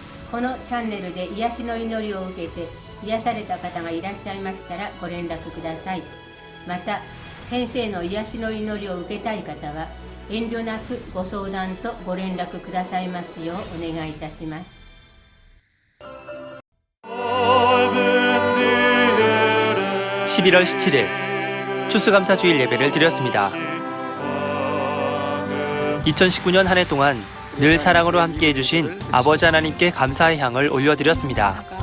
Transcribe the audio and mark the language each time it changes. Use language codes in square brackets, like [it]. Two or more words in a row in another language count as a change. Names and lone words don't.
[ja] このチャンネルで癒しの祈りを受けて癒された方がいらっしゃいましたらご連絡ください。また、先生の癒しの祈りを受けたい方は遠慮なくご相談とご連絡くださいますようお願いいたします。 [ko] (11월 17일) 추수감사 주일 예배를 드렸습니다. 2019년 한 해 동안 늘 사랑으로 함께 해주신 아버지 하나님께 감사의 향을 올려드렸습니다.